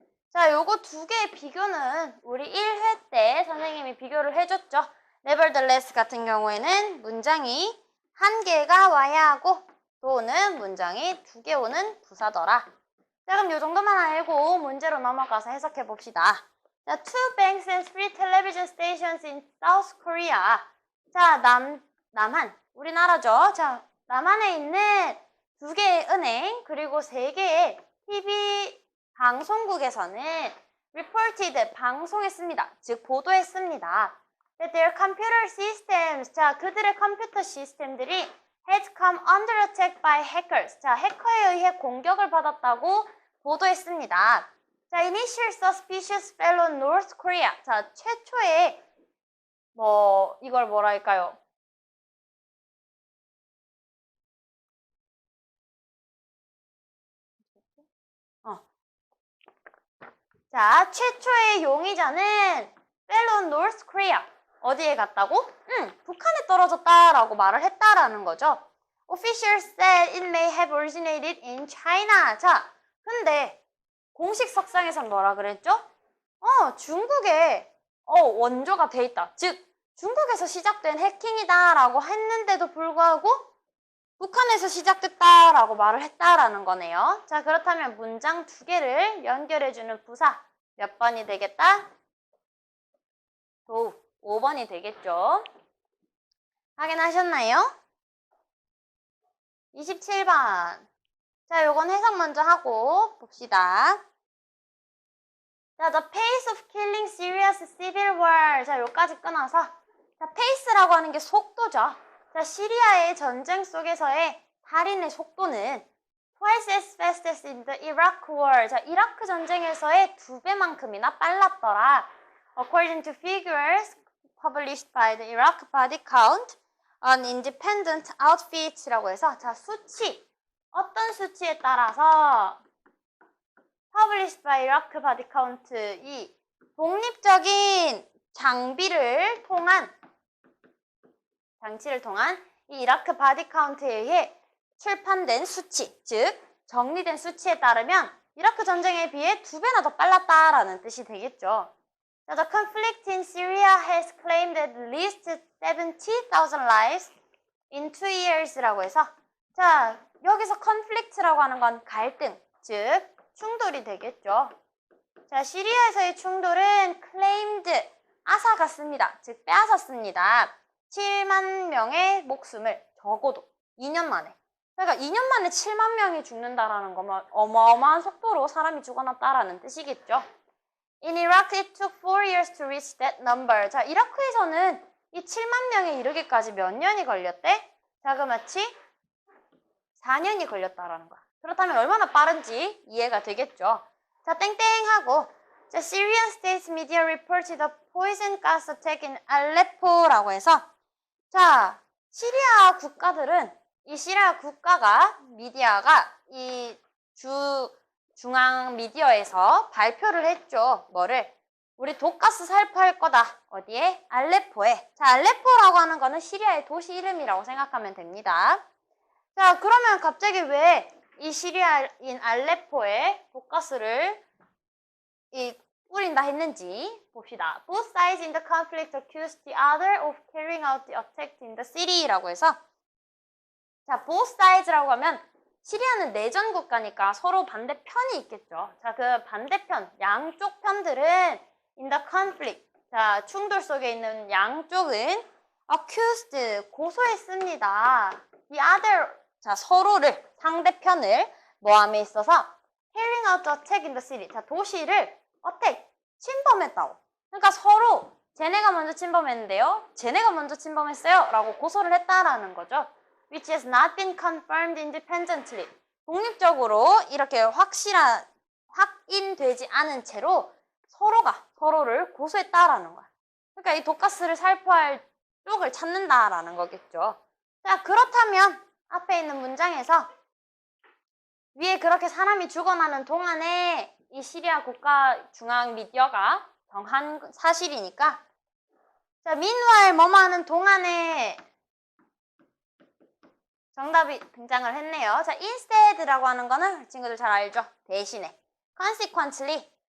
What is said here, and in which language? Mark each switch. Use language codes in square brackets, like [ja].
[ko] 자, 요거 두 개의 비교는 우리 1회 때 선생님이 비교를 해줬죠. nevertheless 같은 경우에는 문장이 한 개가 와야 하고 또는 문장이 두 개 오는 부사더라. 자, 그럼 요 정도만 알고 문제로 넘어가서 해석해 봅시다. [en] 자, two banks and three television stations in South Korea. [ko] 자, 남한, 우리나라죠. 자, 남한에 있는 두 개의 은행 그리고 세 개의 TV 방송국에서는 reported, 방송했습니다. 즉, 보도했습니다. [en] That their computer systems, [ko] 자, 그들의 컴퓨터 시스템들이 [en] had come under attack by hackers. [ko] 자, 해커에 의해 공격을 받았다고 보도했습니다. [en] 자, initial suspicious fell on North Korea. [ko] 자, 최초의 이걸 뭐라 할까요? 자, 최초의 용의자는 [en] fell on North Korea. [ko] 어디에 갔다고? 북한에 떨어졌다라고 말을 했다라는 거죠. [en] Officials said it may have originated in China. [ko] 자, 근데 공식 석상에선 뭐라 그랬죠? 중국에 원조가 돼 있다. 즉, 중국에서 시작된 해킹이다라고 했는데도 불구하고 북한에서 시작됐다라고 말을 했다라는 거네요. 자, 그렇다면 문장 두 개를 연결해주는 부사 몇 번이 되겠다? 5번이 되겠죠. 확인하셨나요? 27번. 자, 요건 해석 먼저 하고 봅시다. [en] 자, the pace of killing serious civil war. [ko] 자, 요까지 끊어서. 자, pace라고 하는 게 속도죠. 자, 시리아의 전쟁 속에서의 살인의 속도는 [en] twice as fast as in the Iraq war. [ko] 자, 이라크 전쟁에서의 2배만큼이나 빨랐더라. [en] According to figures published by the Iraq Body Count, an independent outfit [ko] 라고 해서 자, 수치. 어떤 수치에 따라서 [en] published by Iraq Body Count [ko] 이 독립적인 장치를 통한 이 이라크 바디 카운트에 의해 출판된 수치, 즉 정리된 수치에 따르면 이라크 전쟁에 비해 2배나 더 빨랐다라는 뜻이 되겠죠. [en] 자, the conflict in Syria has claimed at least 70,000 lives in 2 years [ko] 라고 해서 자, 여기서 conflict라고 하는 건 갈등, 즉 충돌이 되겠죠. 자, 시리아에서의 충돌은 claimed, 앗아갔습니다. 즉 빼앗았습니다. 7만 명의 목숨을 적어도 2년 만에. 그러니까 2년 만에 7만 명이 죽는다라는 거면 어마어마한 속도로 사람이 죽어났다라는 뜻이겠죠. [en] In Iraq, it took 4 years to reach that number. [ko] 자, 이라크에서는 이 7만 명에 이르기까지 몇 년이 걸렸대? 자그마치 4년이 걸렸다라는 거야. 그렇다면 얼마나 빠른지 이해가 되겠죠. 자, 땡땡하고 자, [en] Syrian state media reported a poison gas attack in Aleppo [ko] 라고 해서 자, 시리아 국가들은 이 시리아 국가가 미디어가 이 중앙 미디어에서 발표를 했죠. 뭐를? 우리 독가스 살포할 거다. 어디에? 알레포에. 자, 알레포라고 하는 거는 시리아의 도시 이름이라고 생각하면 됩니다. 자, 그러면 갑자기 왜 이 시리아인 알레포에 독가스를 뿌린다 했는지 봅시다. [en] Both sides in the conflict accused the other of carrying out the attack in the city [ko] 라고 해서 자, both sides라고 하면 시리아는 내전 국가니까 서로 반대편이 있겠죠. 자, 그 반대편, 양쪽 편들은 [en] in the conflict, [ko] 자, 충돌 속에 있는 양쪽은 accused, 고소했습니다. [en] The other, [ko] 자, 서로를, 상대편을 뭐함에 있어서 [en] carrying out the attack in the city, [ko] 자, 도시를 [en] attack, 침범했다고. [ko] 그러니까 서로 쟤네가 먼저 침범했는데요. 쟤네가 먼저 침범했어요. 라고 고소를 했다라는 거죠. [en] Which has not been confirmed independently. [ko] 독립적으로 이렇게 확인되지 않은 채로 서로가 서로를 고소했다라는 거야. 그러니까 이 독가스를 살포할 쪽을 찾는다라는 거겠죠. 자, 그렇다면 앞에 있는 문장에서 위에 그렇게 사람이 죽어나는 동안에 이 시리아 국가 중앙 미디어가 정한 사실이니까 자, meanwhile 뭐뭐 하는 동안에 정답이 등장을 했네요. 자, instead라고 하는 거는 친구들 잘 알죠? 대신에 consequently